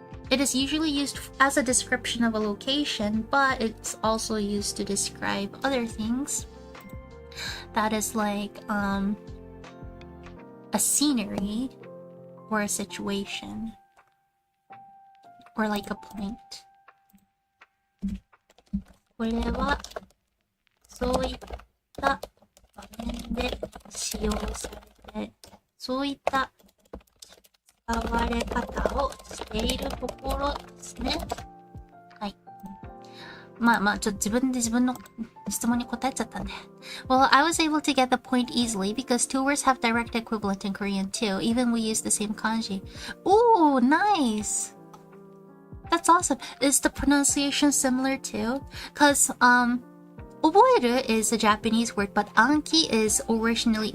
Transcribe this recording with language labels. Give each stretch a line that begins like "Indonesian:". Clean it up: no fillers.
English: It is usually used as a description of a location, but it's also used to describe other things. That is like a scenery or a situation or like a point.
Japanese: これはそういった場面で使用されて、そういった使われ方をしているところですね。はい。まあ、ちょっと自分で自分の質問に答えちゃったんで。
English: Well, I was able to get the point easily because two words have direct equivalent in Korean too. Even we use the same kanji. Ooh, nice! That's awesome. Is the pronunciation similar too? Because, 覚える is a Japanese word, but anki is originally...